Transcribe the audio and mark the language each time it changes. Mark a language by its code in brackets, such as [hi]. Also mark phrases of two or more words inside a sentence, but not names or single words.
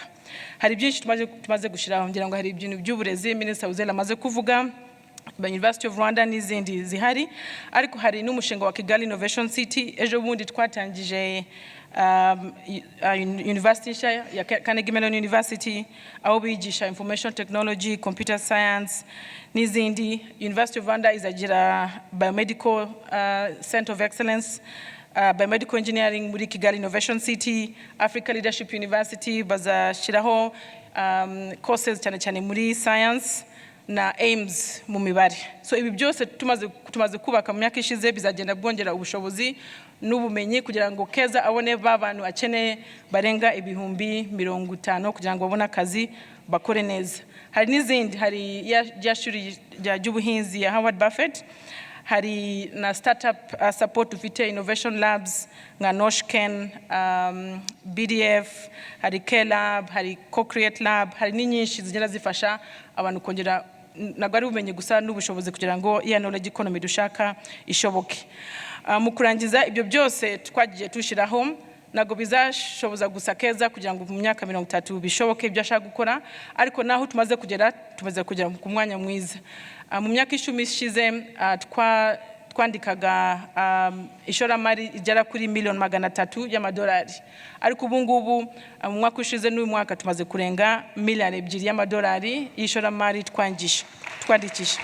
[rw] Hari byinshi tumaze gushiraho, ngira ngo hari ibintu by'uburezi Minister Uzela amaze kuvuga, University of Rwanda n'izindi zihari, ariko hari n'umushinga wa Kigali Innovation City. Ejo bundi twatangije University ya Carnegie Mellon University, aho bigisha [en] information technology, computer science [rw] n'izindi. University of Rwanda izagira [en] biomedical center of excellence, biomedical engineering [rw] muri Kigali Innovation City. Africa Leadership University bazashiraho courses cyane muri science na aims mu mibare. So ibi byose tumaze kubaka mu myaka ishize bizagenda bwongera ubushobozi n'ubumenyi kugira ngo Keza abone babantu akeneye barenga 50,000 kugira ngo babone akazi bakore neza. Hari n'izindi, hari ya shuri ry'ubuhinzi ya Howard Buffett, hari na [en] startup support [rw] ufite [en] innovation labs [rw] nka Noshken, BDF, hari K-Lab, hari Co-Create Lab, hari n'inyinshi zigenda zifasha abantu kongera ntabwo ari ubumenyi gusa n'ubushobozi kugira ngo iya [en] knowledge economy [rw] dushaka ishoboke. Mu kurangiza ibyo byose twagiye tushiraho, ntabwo bizashoboza gusa Keza kugira ngo mu myaka 30 bishoboke ibyo ashaka gukora, ariko naho tumaze kugera ku mwanya mwiza. Mu myaka 10 ishize twandikaga ishoramari igera kuri $300,000 y'amadolari, ariko ubu ngubu mu mwaka ushize n'uyu mwaka tumaze kurenga $2 y'amadolari y'ishoramari twandikisha.